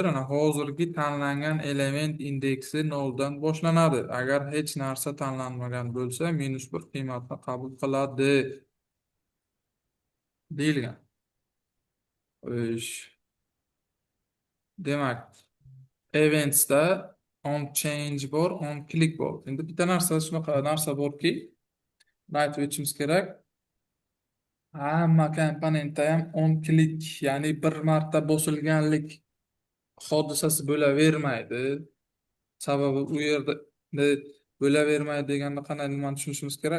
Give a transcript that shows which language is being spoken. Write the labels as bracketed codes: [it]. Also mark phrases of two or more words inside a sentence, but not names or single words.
[uz] Hozirgi tanlangan element indeksi 0 dan boshlanadi. Agar hech narsa tanlanmagan bo'lsa, -1 qiymatni qabul qiladi. deyilgan. Ish. Demak, eventsda [en] on change [uz] bor, [en] on click [uz] bor. Endi bitta narsa shunaqa narsa borki, buni aytib o'tishimiz kerak. Hamma komponentda ham [en] on click, [uz] ya'ni bir marta bosilganlik hodisasi bo'lavermaydi. Sababi u yerda bo'lavermaydi deganda qanday nimani tushunishimiz kerak?